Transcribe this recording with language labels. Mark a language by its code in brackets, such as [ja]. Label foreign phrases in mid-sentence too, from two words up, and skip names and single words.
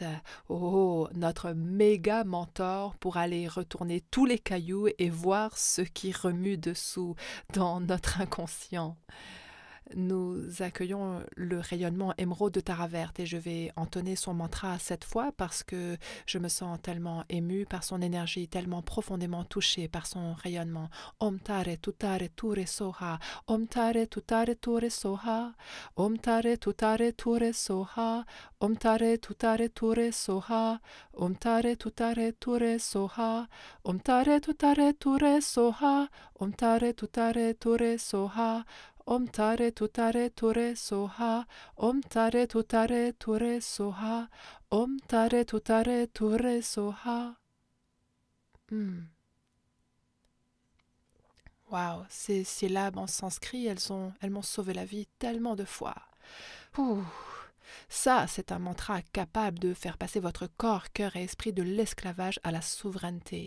[fr] Oh, notre méga mentor pour aller retourner tous les cailloux et voir ce qui remue dessous dans notre inconscient. Nous accueillons le rayonnement émeraude de Tara Verte et je vais entonner son mantra 7 fois parce que je me sens tellement émue par son énergie, tellement profondément touchée par son rayonnement. [sa] ॐ तारे तुत्तारे तुरे स्वाहा, ॐ तारे तुत्तारे तुरे स्वाहा, ॐ तारे तुत्तारे तुरे स्वाहा, ॐ तारे तुत्तारे तुरे स्वाहा, ॐ तारे तुत्तारे तुरे स्वाहा, ॐ तारे तुत्तारे तुरे स्वाहा, ॐ तारे तुत्तारे तुरे स्वाहा, ॐ तारे तुत्तारे तुरे स्वाहा, ॐ तारे तुत्तारे तुरे स्वाहा, ॐ तारे तुत्तारे तुरे स्वाहा. [fr] Waouh, ces syllabes en sanskrit, elles m'ont sauvé la vie tellement de fois. Ouh. Ça, c'est un mantra capable de faire passer votre corps, cœur et esprit de l'esclavage à la souveraineté.